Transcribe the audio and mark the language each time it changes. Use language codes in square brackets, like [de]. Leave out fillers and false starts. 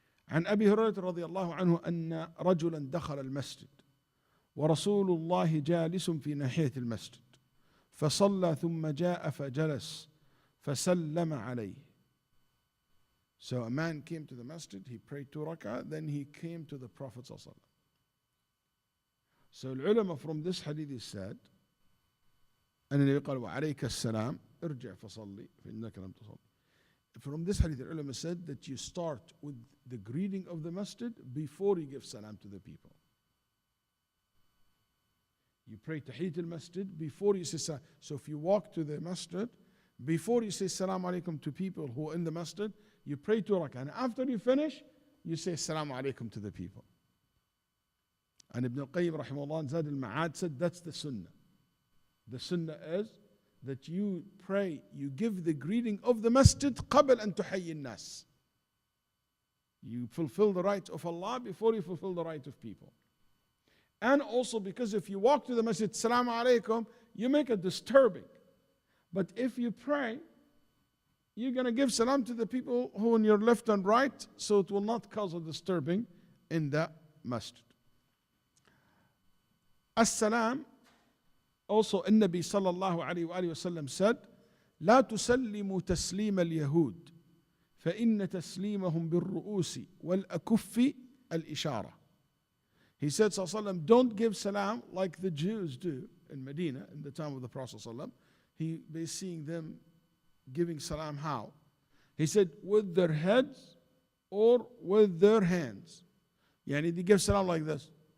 [ar] عن أبي هريرة رضي الله عنه أن رجلا دخل المسجد ورسول الله جالس في ناحية المسجد فصلى ثم جاء فجلس فسلم عليه. [en] So a man came to the masjid, he prayed 2 rak'ah, then he came to the Prophet sallallahu alaihi wasallam. So the ulama from this hadith is said, [ar] أن النبي قال وعليك السلام ارجع فصلي فإنك لم تصلي. [en] From this hadith, the ulama said that you start with the greeting of the masjid before you give salam to the people. You pray tahiyyat al-masjid before you say salam. So if you walk to the masjid, before you say salam alaikum to people who are in the masjid, you pray 2 rak'ah. And after you finish, you say salam alaikum to the people. And Ibn al-Qayyim rahimahullah in Zad al-Ma'ad said that's the sunnah. The sunnah is that you pray, you give the greeting of the masjid [ar] قبل أن تحيي الناس. [en] You fulfill the right of Allah before you fulfill the right of people. And also because if you walk to the masjid, Assalamu alaikum, you make it disturbing. But if you pray, you're going to give salam to the people who on your left and right, so it will not cause a disturbing in the masjid. [ar] As-salam, also النبي صلى الله عليه وآله وسلم said, لا تسلموا تسليم اليهود فإن تسليمهم بالرؤوس والأكف الإشارة. [en] He said, [ar] صلى الله عليه وسلم, [en] don't give salam like the Jews do in Medina in the time of the Prophet صلى الله عليه وسلم. He was seeing them giving salam how? He said, with their heads or with their hands. Yani they give salam like this.